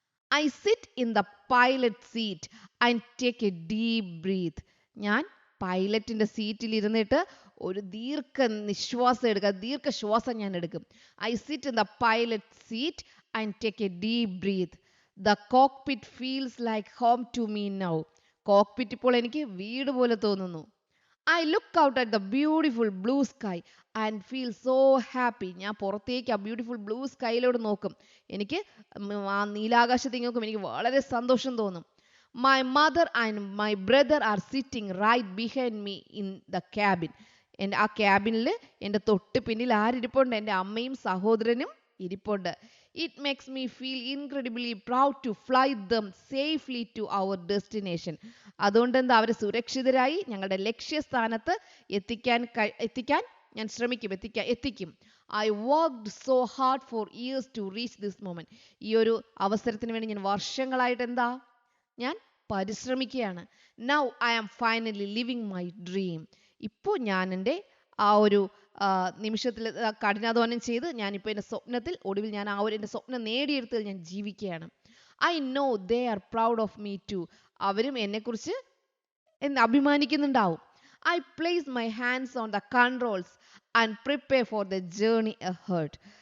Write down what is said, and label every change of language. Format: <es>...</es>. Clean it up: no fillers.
<en>I sit in the pilot seat and take a deep breath.</en> <ml>ഞാൻ പൈലറ്റിന്റെ സീറ്റിൽ ഇരുന്നിട്ട് ഒരു ദീർഘശ്വാസം ഞാൻ എടുക്കും.</ml> <en>I sit in the pilot seat and take a deep breath. The cockpit feels like home to me now.</en> <ml>Cockpit ഇപ്പോൾ എനിക്ക് വീട് പോലെ തോന്നുന്നു.</ml> <en>I look out at the beautiful blue sky and feel so happy.</en> <ml>ഞാൻ പുറത്തേക്ക് ആ beautiful blue സ്കൈയിലോട് നോക്കും. എനിക്ക് ആ നീലാകാശത്തേക്ക് നോക്കും. എനിക്ക് വളരെ സന്തോഷം തോന്നും.</ml> <en>My mother and my brother are sitting right behind me in the cabin.</en> <ml>എൻ്റെ ആ ക്യാബിനിൽ എൻ്റെ തൊട്ട് പിന്നിൽ ആരിരിപ്പുണ്ട്? എൻ്റെ അമ്മയും സഹോദരനും ഇരിപ്പുണ്ട്.</ml> <en>It makes me feel incredibly proud to fly them safely to our destination.</en> <ml>അതുകൊണ്ട് എന്താ, അവരെ സുരക്ഷിതരായി ഞങ്ങളുടെ ലക്ഷ്യസ്ഥാനത്ത് എത്തിക്കാൻ ഞാൻ എത്തിക്കും.</ml> <en>I worked so hard for years to reach this moment.</en> <ml>ഈ ഒരു അവസരത്തിന് വേണ്ടി ഞാൻ വർഷങ്ങളായിട്ട് ഞാൻ പരിശ്രമിക്കുകയാണ്.</ml> <en>Now I am finally living my dream.</en> <ml>ഇപ്പോൾ ഞാൻ എൻ്റെ ആ ഒരു നിമിഷത്തിൽ കഠിനാധ്വാനം ചെയ്ത് ഞാനിപ്പോൾ എൻ്റെ സ്വപ്നത്തിൽ ഒടുവിൽ ഞാൻ എൻ്റെ സ്വപ്നം നേടിയെടുത്തതിൽ ഞാൻ ജീവിക്കുകയാണ്.</ml> <en>I know they are proud of me too.</en> <ml>അവരും എന്നെക്കുറിച്ച് അഭിമാനിക്കുന്നുണ്ടാവും.</ml> <en>I place my hands on the controls and prepare for the journey ahead.</en>